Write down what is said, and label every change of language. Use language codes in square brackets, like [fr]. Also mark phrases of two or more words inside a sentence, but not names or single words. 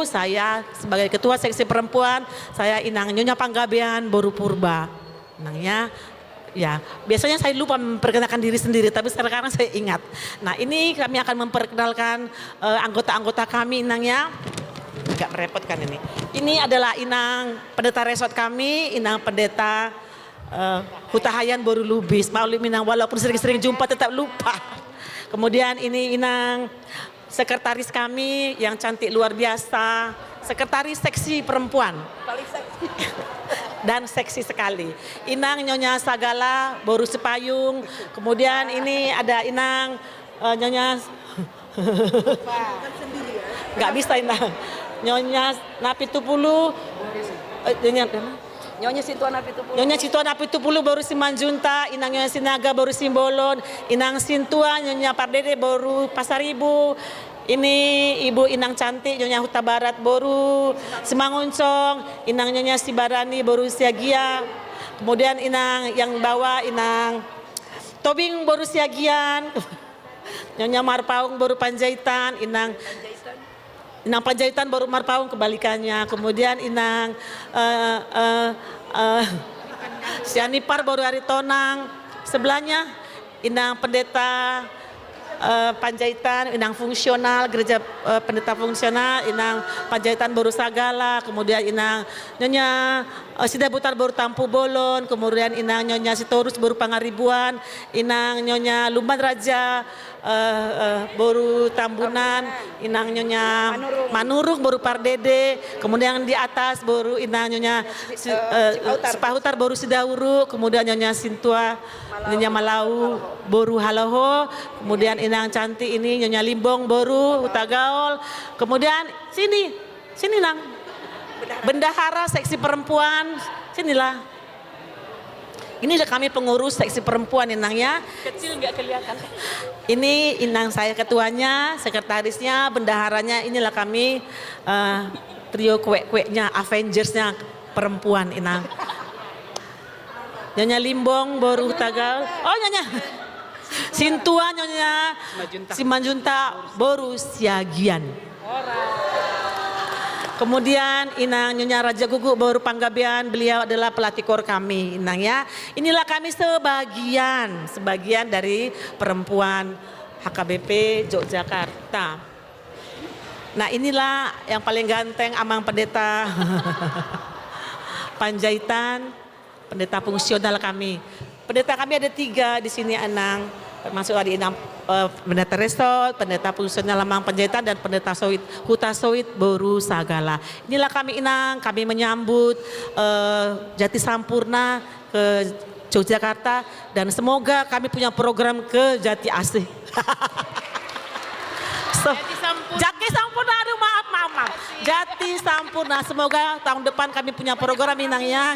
[id] Saya sebagai Ketua Seksi Perempuan, saya Inang Nyonya Panggabean Boru Purba. Nangnya ya, biasanya saya lupa memperkenalkan diri sendiri, tapi sekarang saya ingat. Nah, ini kami akan memperkenalkan anggota-anggota kami, Inangnya. Agak merepotkan ini. Ini adalah Inang pendeta resort kami, Inang pendeta Hutahayan Boru Lubis. Maklum Inang, walaupun sering-sering jumpa tetap lupa. Kemudian ini Inang sekretaris kami yang cantik luar biasa, sekretaris seksi perempuan. Dan seksi sekali. Inang Nyonya Sagala Boru Sepayung. Kemudian ini ada Inang Nyonya nggak bisa Inang. Nyonya Napitupulu. Nyonya Situan Napitupulu Boru Simanjunta. Inang Nyonya Sinaga Boru Simbolon. Inang Sintua Nyonya Pardede Boru Pasaribu. Ini Ibu Inang Cantik Nyonya Huta Barat Boru Simanguncong, Inang Nyonya Sibarani Boru Siagia. Kemudian Inang yang bawah Inang Tobing Boru Siagian. Nyonya Marpaung Boru Panjaitan, Inang Panjaitan Boru Marpaung kebalikannya. Kemudian Inang Sianipar Boru Aritonang. Sebelahnya Inang Pendeta Panjaitan, Inang Fungsional, Gereja Pendeta Fungsional, Inang Panjaitan Boru Sagala, kemudian Inang Nyonya Sidabutar Boru Tampu Bolon, kemudian Inang Nyonya Sitorus Boru Pangaribuan, Inang Nyonya Lumban Raja Boru Tambunan, Inang Nyonya Manurung Boru Pardede, kemudian di atas Boru Inang Nyonya Sepahutar Boru Sidauru, kemudian Nyonya Sintua Nyonya Malau Boru Haloho, kemudian Inang Cantik ini Nyonya Limbong Boru Hutagaol, kemudian sini Nang bendahara seksi perempuan, sinilah. Inilah kami pengurus seksi perempuan Inang ya. Kecil nggak kelihatan. Ini Inang saya ketuanya, sekretarisnya, bendaharanya. Inilah kami trio kue-kuenya, Avengersnya perempuan Inang. Nyonya Limbong Boru Hutagal. Oh Nyonya Sintua Nyonya Simanjunta Boru Siagian. Kemudian Inang Nyonya Raja Gugu Boru Panggabean, beliau adalah pelatih kor kami Inang ya. Inilah kami sebagian dari perempuan HKBP Yogyakarta. Nah inilah yang paling ganteng Amang Pendeta Panjaitan, pendeta fungsional kami. Pendeta kami ada 3 di sini Anang, termasuk ada Inang pendeta resort, pendeta fungsional Amang Panjaitan dan pendeta Soit Huta Soit Boru Sagala. Inilah kami Inang, kami menyambut Jati Sampurna ke Yogyakarta dan semoga kami punya program ke Jati Asih. Jati Sampurna, aduh maaf. Jati Sampurna, semoga tahun depan kami punya program Inang ya.